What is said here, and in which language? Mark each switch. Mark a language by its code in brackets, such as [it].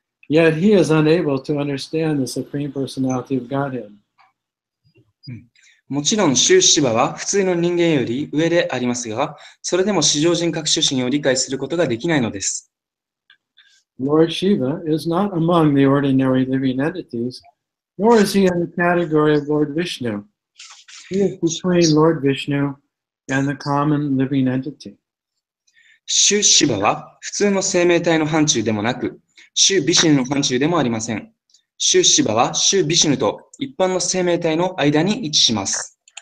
[en] Yet he is unable to understand the Supreme Personality of Godhead. [ja] もちろん、シュ・シバは普通の人間より上でありますが、それでも至上人格主神を理解することができないのです。 [en] Lord Shiva is not among the ordinary living entities, nor is he in the category of Lord Vishnu. He is between Lord Vishnu and the common living entity. [ja] シュ・シバは普通の生命体の範疇でもなく、シュ・ビシュヌの範疇でもありません。シュ・シバはシュ・ビシュヌと一般の生命体の間に位置します。